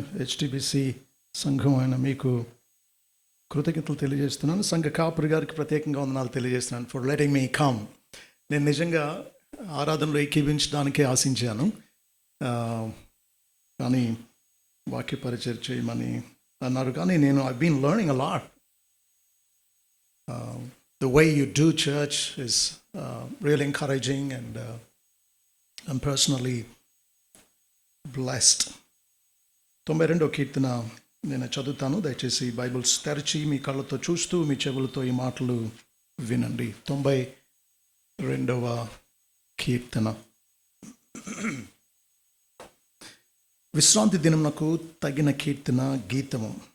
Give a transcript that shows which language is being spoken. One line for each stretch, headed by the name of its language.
Telugu: హెచ్టిబిసి సంఘం అయిన మీకు కృతజ్ఞతలు తెలియజేస్తున్నాను. సంఘ కాపురి గారికి ప్రత్యేకంగా వందనాలు తెలియజేస్తున్నాను
English: For letting me come.
Telugu: నేను నిజంగా ఆరాధనలో ఏకీభించడానికే ఆశించాను, కానీ వాక్య పరిచయం చేయమని అన్నారు. కానీ నేను
English: I been learning a lot. The way you do church is really encouraging, and I'm personally blessed.
Telugu: 92వ కీర్తన నేను చదువుతాను. దయచేసి బైబిల్స్ తెరిచి మీ కళ్ళతో చూస్తూ మీ చెవులతో ఈ మాటలు వినండి. 92వ కీర్తన. విశ్రాంతి దినమునకు తగిన కీర్తన గీతము.